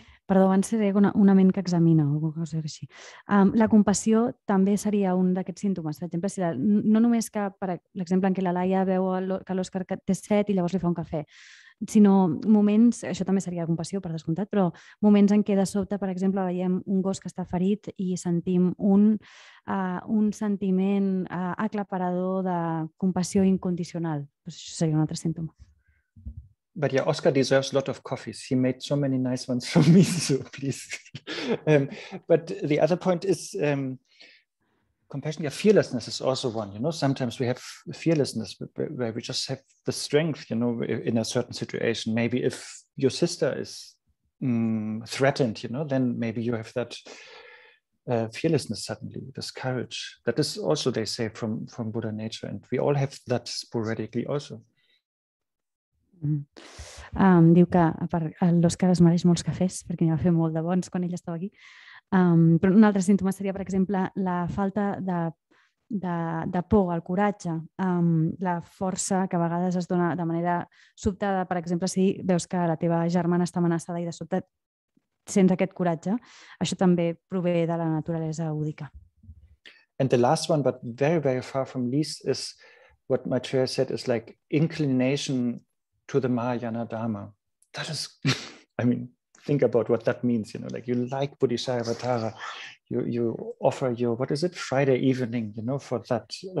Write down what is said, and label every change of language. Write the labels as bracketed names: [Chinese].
[Catalan] Perdó, abans seria una ment que examina o alguna cosa així. La compassió també seria un d'aquests símptomes. Per exemple, no només que, per l'exemple en què la Laia veu que l'Òscar té set i llavors li fa un cafè, sinó moments, això també seria compassió per descomptat, però moments en què de sobte, per exemple, veiem un gos que està ferit i sentim un sentiment aclaparador de compassió incondicional. Això seria un altre símptoma. [English] But yeah, Oscar deserves a lot of coffees. He made so many nice ones for me, so please. But the other point is compassion. Yeah, fearlessness is also one. You know, sometimes we have fearlessness where we just have the strength, you know, in a certain situation. Maybe if your sister is threatened, you know, then maybe you have that fearlessness suddenly, this courage. That is also, they say, from Buddha nature, and we all have that sporadically also. [Catalan] Diu que l'Òscar es mereix molts cafès perquè n'hi va fer molt de bons quan ell estava aquí. Però un altre símptoma seria, per exemple, la falta de por, el coratge, la força que a vegades es dona de manera sobtada. Per exemple, si veus que la teva germana està amenaçada i de sobte sents aquest coratge, això també prové de la naturalesa búdica. [English] And the last one, but very, very far from least, is what Maitreya said is like inclination to the Mahayana Dharma. That is, I mean, think about what that means, you know, like you like Bodhicaryavatara, you offer your, what is it, Friday evening, you know, for that.